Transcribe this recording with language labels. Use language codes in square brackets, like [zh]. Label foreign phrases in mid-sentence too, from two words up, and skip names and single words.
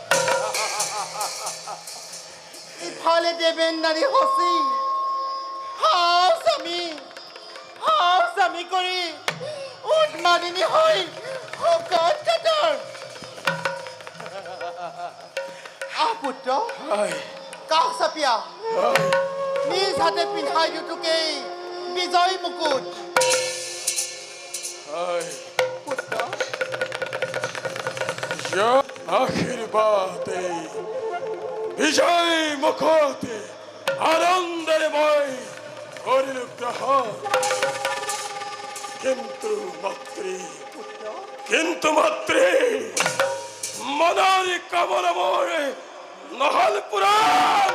[as] ইফালে দেৱেন নাৰী হচি হাও স্বামী কৰি উন্মাদিনী হৈ শকত কাতৰ। পুত্ৰ কাষ চাপিয়া নিজ হাতে পিন্ধাই দিওঁ তোকেই বিজয় মুকুট। পুত্ৰ আশীর্বাদ বিজয় মুখতে আনন্দের মই করিল গ্রহণ, কিন্তু মাতৃ মনের কামনা মোরে নহল পুরাণ।